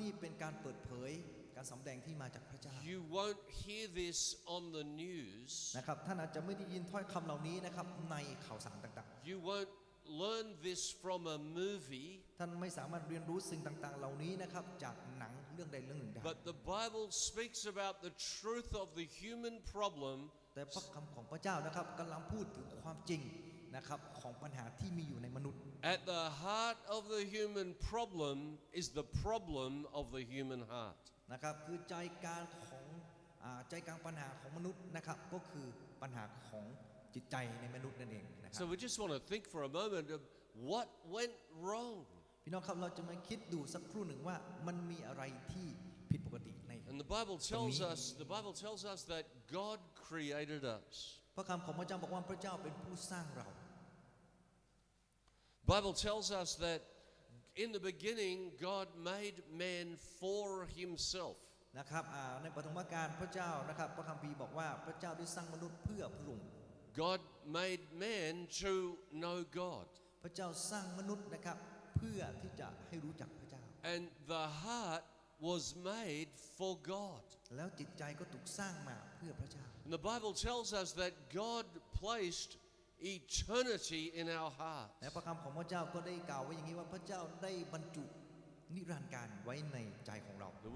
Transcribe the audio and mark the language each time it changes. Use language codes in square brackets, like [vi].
[th] นี่เป็นการเปิดเผยการสำแดงที่มาจากพระเจ้า [en] You won't hear this on the news. [th] นะครับท่านอาจจะไม่ได้ยินถ้อยคำเหล่านี้นะครับในข่าวสารต่าง [en] You won't learn this from a movie. [th] ๆท่านไม่สามารถเรียนรู้สิ่งต่างๆ เหล่านี้นะครับจากหนังเรื่องใดเรื่องหนึ่งได้ [en] But the Bible speaks about the truth of the human problem [th] แต่พระคำของพระเจ้านะครับกำลังพูดถึงความจริงนะครับของปัญหาที่มีอยู่ในมนุษย์ [en] At the heart of the human problem is the problem of the human heart. [th] นะครับคือใจกลางของใจกลางปัญหาของมนุษย์นะครับก็คือปัญหาของจิตใจในมนุษย์นั่นเองนะครับ [en] So we just want to think for a moment of what went wrong. [th] พี่น้องครับเราจะมาคิดดูสักครู่หนึ่งว่ามันมีอะไรที่ผิดปกติใน [en] And the Bible tells us that God created us. [th] พระคำของพระเจ้าบอกว่าพระเจ้าเป็นผู้สร้างเรา [en] Bible tells us that in the beginning God made man for himself. [th] นะครับในปฐมกาลพระเจ้านะครับพระคัมภีร์บอกว่าพระเจ้าได้สร้างมนุษย์เพื่อพระองค์ [en] God made man to know God. [th] พระเจ้าสร้างมนุษย์นะครับเพื่อที่จะให้รู้จักพระเจ้า [en] And the heart was made for God. [th] แล้วจิตใจก็ถูกสร้างมาเพื่อพระเจ้า [en] And the Bible tells us that God placed eternity in our hearts. [th] และพระคำของพระเจ้าก็ได้กล่าวไว้อย่างนี้ว่าพระเจ้าได้บรรจุนิรันดร์การไว้ในใจของเรา